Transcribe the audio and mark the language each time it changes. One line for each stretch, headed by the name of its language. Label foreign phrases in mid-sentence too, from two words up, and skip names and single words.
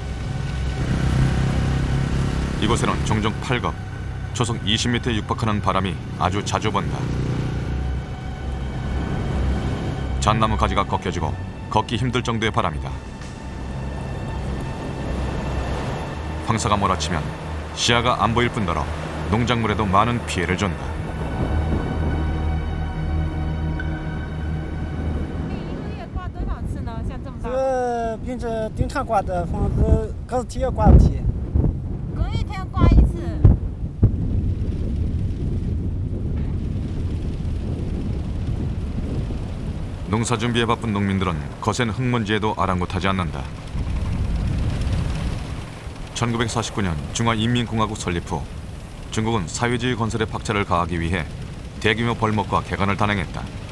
Korean: 이곳에는 종종 8급, 초속 20m에 육박하는 바람이 아주 자주 번다. 잣나무 가지가 꺾여지고 걷기 힘들 정도의 바람이다. 황사가 몰아치면 시야가 안 보일 뿐더러 농작물에도 많은 피해를 준다.
Chinese: 平时经常刮的风是隔日天要刮一天，隔一天刮一次。
Korean: 농사 준비에 바쁜 농민들은 거센 흙먼지에도 아랑곳하지 않는다. 1949년 중화인민공화국 설립 후 중국은 사회주의 건설에 박차를 가하기 위해 대규모 벌목과 개간을 단행했다.